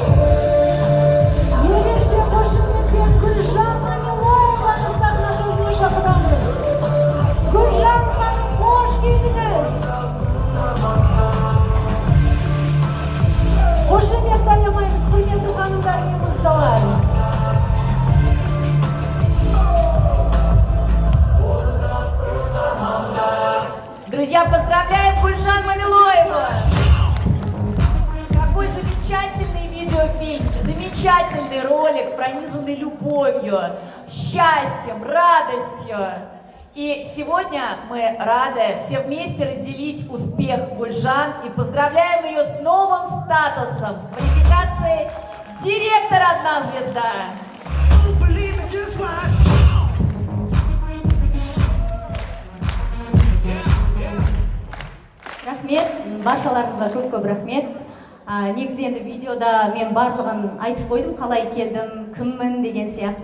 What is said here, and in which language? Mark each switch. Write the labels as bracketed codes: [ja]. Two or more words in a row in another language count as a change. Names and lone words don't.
[kk] Ерекше қошеметтен Гүлжан Манилованы сахнаға шақырамыз. Гүлжан ханым, қош келдіңіз. Қошемет аямаймыз, құрметті ханымдар мен мырзалар. [ru] Друзья, поздравляем Гульжан Мамилоеву! Какой замечательный видеофильм, замечательный ролик, пронизанный любовью, счастьем, радостью. И сегодня мы рады все вместе разделить успех Гульжан и поздравляем ее с новым статусом, с квалификацией директора «Одна звезда». [kk] Рахмет, баршаларыңызға көп рахмет. Негізі енді видеода мен барлығын айтып қойдым, қалай келдім, кіммін деген сияқты.